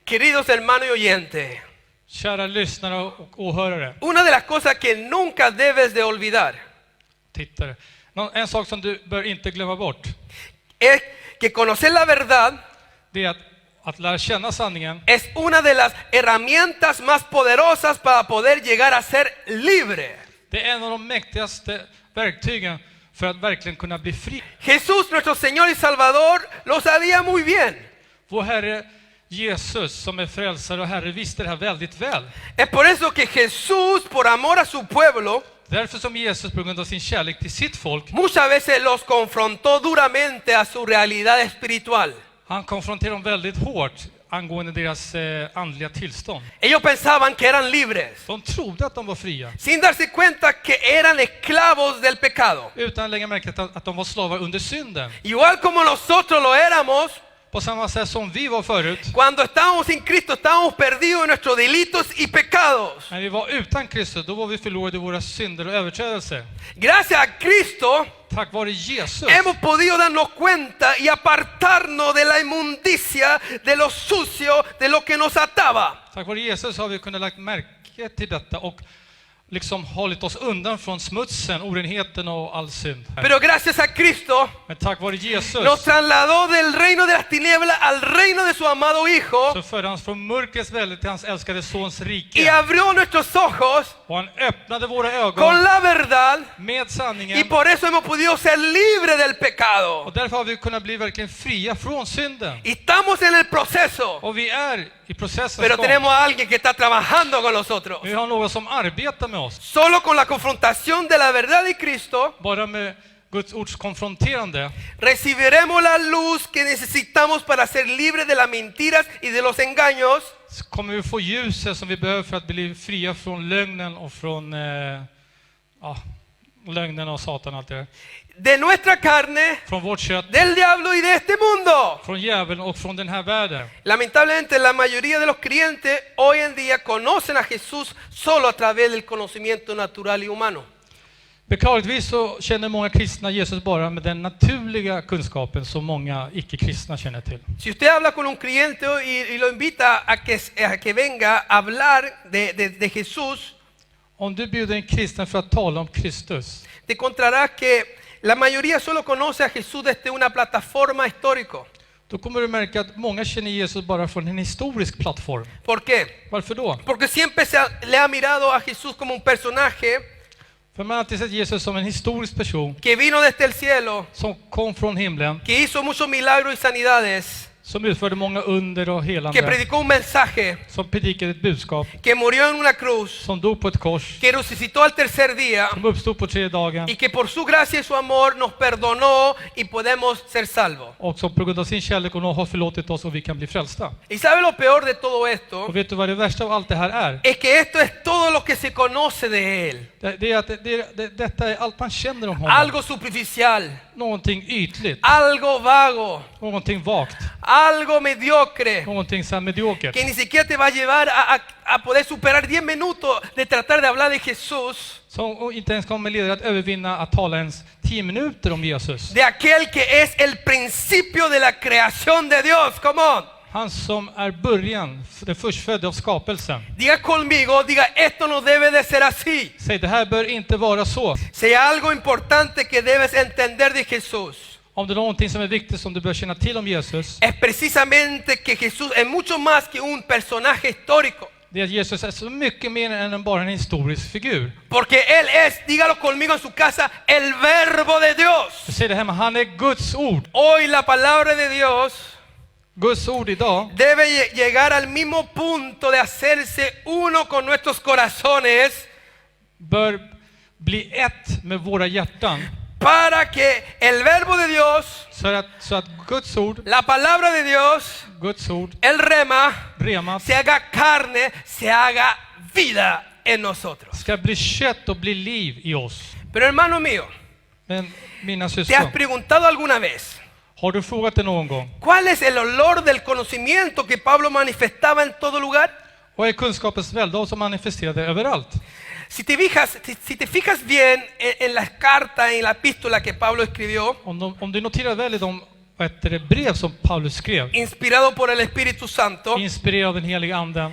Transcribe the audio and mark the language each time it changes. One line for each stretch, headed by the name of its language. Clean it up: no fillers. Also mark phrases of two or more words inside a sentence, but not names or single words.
Spanish: Queridos hermanos y oyentes,
Swedish: Kära lyssnare och åhörare,
Spanish: una de las cosas que nunca debes de olvidar
Swedish: tittare. En sak som du bör inte glömma bort,
Spanish: es que conocer la verdad
Swedish: det är att lära känna sanningen.
Spanish: es una de las herramientas más poderosas para poder llegar a ser libre.
Swedish: Det är en av de mäktigaste verktygen för att verkligen kunna bli fri.
Spanish: Jesús, nuestro Señor y Salvador, lo sabía muy bien.
Swedish: Vår Herre Jesus som är frälsare och Herre visste det här väldigt väl.
Spanish: Es por eso que Jesús, por amor a su pueblo,
Swedish: Därför som Jesus på grund av sin kärlek till sitt folk,
Spanish: muchas veces los confrontó duramente a su realidad espiritual.
Swedish: han konfronterade dem väldigt hårt angående deras andliga tillstånd.
Spanish: Ellos pensaban que eran libres,
Swedish: De trodde att de var fria,
Spanish: sin darse cuenta que eran esclavos del pecado.
Swedish: utan att lägga märke till att de var slavar under synden.
Spanish: Igual como nosotros lo éramos,
Swedish: På samma sätt som vi var förut,
Spanish: cuando estábamos sin Cristo, estábamos perdidos en nuestros delitos y pecados.
Swedish: när vi var utan Kristus, då var vi förlorade i våra synder och överträdelser.
Spanish: Gracias a Cristo
Swedish: Tack vare Jesus
Spanish: hemos podido darnos cuenta y apartarnos de la inmundicia, de lo sucio, de lo que nos ataba.
Swedish: Tack vare Jesus har vi kunnat lagt märke till detta och liksom hållit oss undan från smutsen, orenheten och all synd.
Spanish: Pero gracias a Cristo
Swedish: Men tack vare Jesus
Spanish: nos trasladó del reino de las tinieblas al reino de su amado Hijo
Swedish: så förde han från mörkrets välde till hans älskade sons
Spanish: y
Swedish: rike.
Spanish: abrió nuestros ojos
Swedish: Och han öppnade våra
Spanish: con
Swedish: ögon
Spanish: la verdad
Swedish: med
Spanish: y
Swedish: sanningen.
Spanish: por eso hemos podido ser libres del pecado.
Swedish: Och därför har vi kunnat bli verkligen fria från synden.
Spanish: Y estamos en el proceso,
Swedish: Och vi är i processens
Spanish: pero
Swedish: gång.
Spanish: tenemos a alguien que está trabajando con nosotros.
Swedish: Vi har någon som arbetar med oss.
Spanish: Solo con la confrontación de la verdad de Cristo
Swedish: Bara med Guds ords konfronterande
Spanish: recibiremos la luz que necesitamos para ser libres de las mentiras y de los engaños,
Swedish: så kommer vi få ljuset som vi behöver för att bli fria från lögnen och från lögnen och Satan och allt det där.
Spanish: de nuestra carne,
Swedish: Från vårt kött,
Spanish: del diablo y de este mundo.
Swedish: från djävulen och från den här världen.
Spanish: Lamentablemente la mayoría de los creyentes hoy en día conocen a Jesús solo a través del conocimiento natural y humano.
Swedish: Beklagligtvis så känner många kristna Jesus bara med den naturliga kunskapen som många icke-kristna känner till.
Spanish: Si usted habla con un creyente y lo invita a que venga a hablar de Jesús,
Swedish: Om du bjuder en kristen för att tala om Kristus,
Spanish: te encontrarás que la mayoría solo conoce a Jesús desde una plataforma histórica.
Swedish: då kommer du märka att många känner Jesus bara från en historisk plattform.
Spanish: ¿Por qué?
Swedish: Varför då?
Spanish: Porque siempre le ha mirado a Jesús como un personaje
Swedish: För man har alltid sett Jesus som en historisk person
Spanish: que vino desde el cielo,
Swedish: som kom från himlen,
Spanish: que hizo muchos milagros y sanidades,
Swedish: som utförde många under och
Spanish: que
Swedish: helande,
Spanish: predicó un mensaje,
Swedish: som predikade ett budskap,
Spanish: que murió en una cruz,
Swedish: som dog på ett kors,
Spanish: que resucitó al tercer día
Swedish: som uppstod på tredje dagen
Spanish: y que por su gracia y su amor nos perdonó y podemos ser salvos.
Swedish: och som på grund av sin kärlek och nåd har förlåtit oss och vi kan bli frälsta.
Spanish: ¿Y sabe lo peor de todo esto?
Swedish: Och vet du vad det värsta av allt det här är?
Spanish: Es que esto es todo lo que se conoce de Él.
Swedish: Det är att detta är allt man känner om honom.
Spanish: Algo superficial,
Swedish: Någonting ytligt,
Spanish: algo vago,
Swedish: någonting vagt,
Spanish: algo mediocre,
Swedish: någonting så här mediokert.
Spanish: que ni siquiera te va a llevar a poder superar 10 minutos de tratar de hablar de Jesús,
Swedish: Som inte ens kommer leda att övervinna att tala ens 10 minuter om Jesus.
Spanish: de aquel que es el principio de la creación de Dios.
English: Come on.
Swedish: Han som är början, den förstfödde av skapelsen.
Spanish: Diga conmigo, diga, esto no debe de ser así.
Swedish: Säg, det här bör inte vara så.
Spanish: Si hay algo importante que debes entender de Jesús,
Swedish: Om det är någonting som är viktigt som du bör känna till om Jesus,
Spanish: es precisamente que Jesús es mucho más que un personaje histórico.
Swedish: det är att Jesus är så mycket mer än bara en historisk figur.
Spanish: Porque Él es, dígalo conmigo en su casa, el verbo de Dios.
Swedish: Jag säger det hemma, han är Guds ord.
Spanish: Hoy la palabra de Dios
Swedish: Guds ord idag
Spanish: debe llegar al mismo punto de hacerse uno con nuestros corazones
Swedish: bör bli ett med våra hjärtan.
Spanish: para que el verbo de Dios,
Swedish: Så att Guds ord,
Spanish: la palabra de Dios,
Swedish: Guds ord,
Spanish: el rema,
Swedish: rema,
Spanish: se haga carne, se haga vida en nosotros.
Swedish: ska bli kött och bli liv i oss.
Spanish: Pero hermano mío,
Swedish: Men mina
Spanish: ¿te has
Swedish: syskon,
Spanish: preguntado alguna vez
Swedish: har du frågat det någon gång?
Spanish: cuál es el olor del conocimiento que Pablo manifestaba en todo lugar?
Swedish: Vad är kunskapens välde som manifesterade överallt?
Spanish: Si te fijas bien en las cartas, en la epístola que Pablo escribió,
Swedish: Om du noterar väl i de brev som Paulus skrev,
Spanish: inspirado por el Espíritu Santo,
Swedish: inspirerad av den helige anden,